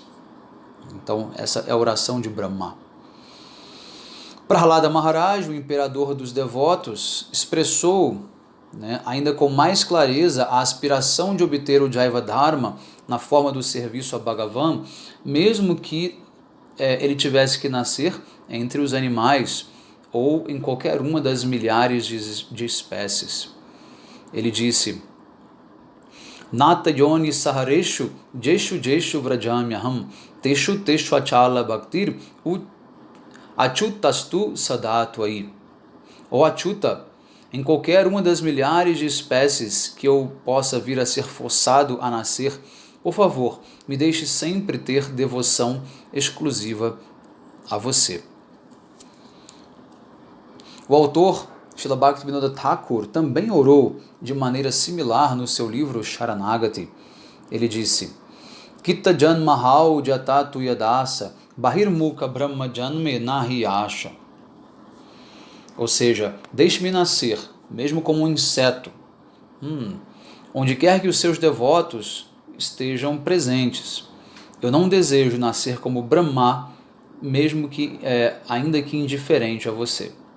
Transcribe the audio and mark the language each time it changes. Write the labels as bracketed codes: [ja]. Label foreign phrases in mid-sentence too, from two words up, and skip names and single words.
[pt] Então essa é a oração de Brahma. Prahlada Maharaj, o imperador dos devotos, expressou, né, ainda com mais clareza a aspiração de obter o Jaiva Dharma na forma do serviço a Bhagavan, mesmo que ele tivesse que nascer entre os animais ou em qualquer uma das milhares de espécies. Ele disse: [sa] नाथ योनि सहस्रेषु येषु येषु व्रजाम्यहम् तेषु तेषु अचला भक्तिर् अच्युतास्तु सदा त्वयि. [pt] Ó Achyuta, em qualquer uma das milhares de espécies que eu possa vir a ser forçado a nascer, por favor, me deixe sempre ter devoção exclusiva a você. O autor, Srila Bhaktivinoda Thakur, também orou de maneira similar no seu livro Sharanagati. Ele disse: [bn] কীট জন্ম হউ যথা তুয়া দাস বহির্মুখ ব্রহ্ম জন্মে নাহি আশ. [pt] Ou seja, deixe-me nascer, mesmo como um inseto, onde quer que os seus devotos estejam presentes. Eu não desejo nascer como Brahma, mesmo que ainda que indiferente a você.